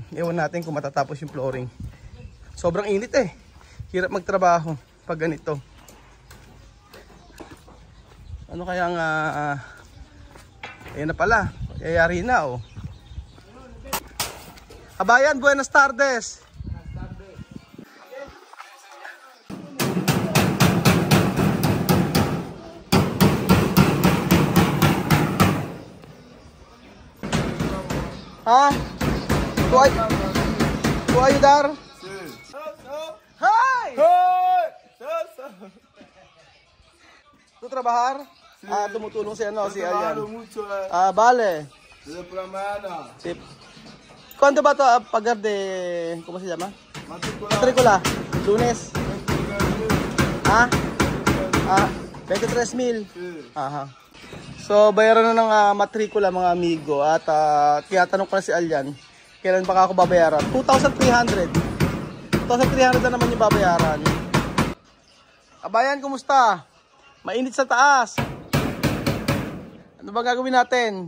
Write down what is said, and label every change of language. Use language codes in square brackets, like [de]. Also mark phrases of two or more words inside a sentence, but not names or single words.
[tl] Ewan natin kung matatapos yung flooring. Sobrang init eh. Hirap magtrabaho pag ganito. Ano kaya nga, ayan na pala. Yayari na oh. Kabayan, [es] buenas tardes. [tl] Ha? [es] ¿Puedo ayudar? Sí. ¡Hi! ¿Tú trabajar? Sí. [tl] Tumutulong si ano, si Alyan. [es] Vale. Sí. ¿Cuánto va a pagar de, cómo se llama? Matrícula. Lunes. 23,000. Sí. [tl] Aha. So, bayaran na ng matrikula mga amigo at tinatanong ko na si Alyan, kailan pa ako babayaran? 2,300. 2,300 na naman yung babayaran. Kabayan, kumusta? Mainit sa taas. Ano ba gagawin natin?